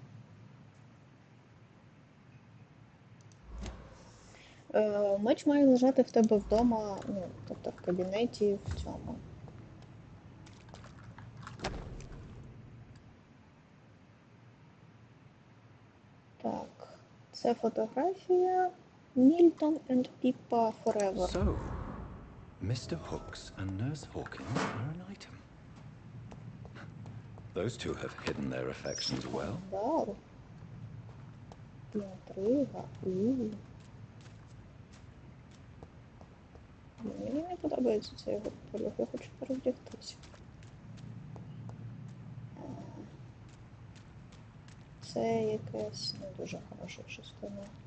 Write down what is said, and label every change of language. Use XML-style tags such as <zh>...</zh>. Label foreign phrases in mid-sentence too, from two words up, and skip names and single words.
<uk>Меч має лежати в тебе вдома, ну, тобто в кабінеті в цьому. Так, це фотографія Milton and Pippa Forever.</uk> <en>So, Mr. Hooks and Nurse Hawkins are an item. Those two have hidden their affections well.</en> <uk>Скандал. Інтрига. Мені не подобається цей його полюх, я хочу перевдягтися. Це якась не дуже хороша частина.</uk>